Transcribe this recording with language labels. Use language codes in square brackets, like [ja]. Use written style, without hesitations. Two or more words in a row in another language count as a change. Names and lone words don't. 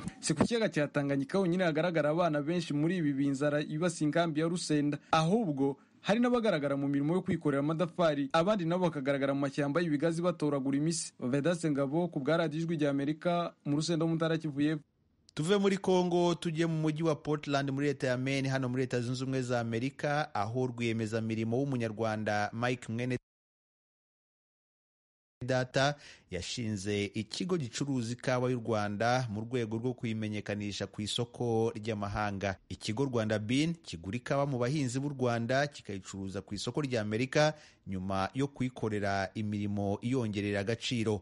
[rw] Si ku kiyaga cya Tanganyika honyine hagaragara abana benshi muri ibi binzara ibasi inkambi ya Rusenda, ahubwo hari n'abagaragara mu mirimo yo kwikorera amadafari, abandi nabo bakagaragara mu mashyamba y'ibigazi batoragura imisi. Vedaste Ngabo ku bwa Radio Ijwi ry'Amerika mu Rusenda mu Ntara Kivu y'Epfo. Tuve muri Kongo tujye mu mujyi wa Portland muri leta ya Maine hano muri Leta Zunze Ubumwe za Amerika, aho rwiyemezamirimo w'umunyarwanda Mike Mwene Data yashinze ikigo gicuruza ikawa y'u Rwanda mu rwego rwo kuyimenyekanisha ku isoko ry'amahanga. Ikigo Rwanda Bean kigura ikawa mu bahinzi b'u Rwanda kikayicuruza ku isoko rya Amerika nyuma yo kuyikorera imirimo iyongerera agaciro.